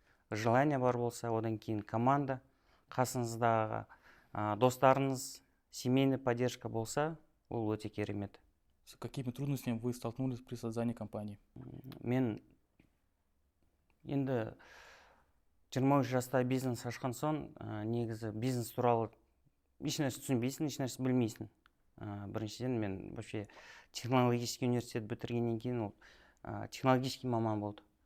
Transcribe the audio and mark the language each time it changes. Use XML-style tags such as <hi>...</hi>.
<kk>Желание бар болса, одан кейін команда, қасыңыздағы достарыңыз,</kk> <ru>семейный поддержка</ru> <kk>болса, ол өте керемет.</kk> <ru>С какими трудностями вы столкнулись при создании компании?</ru> <kk>Мен енді 23 жаста бизнес ашқан соң, негізі бизнес туралы ешнәрсе түсінбейсің, ешнәрсе білмейсің. Біріншіден мен вообще технологический университет бітіргеннен кейін технологический маман болды.</kk>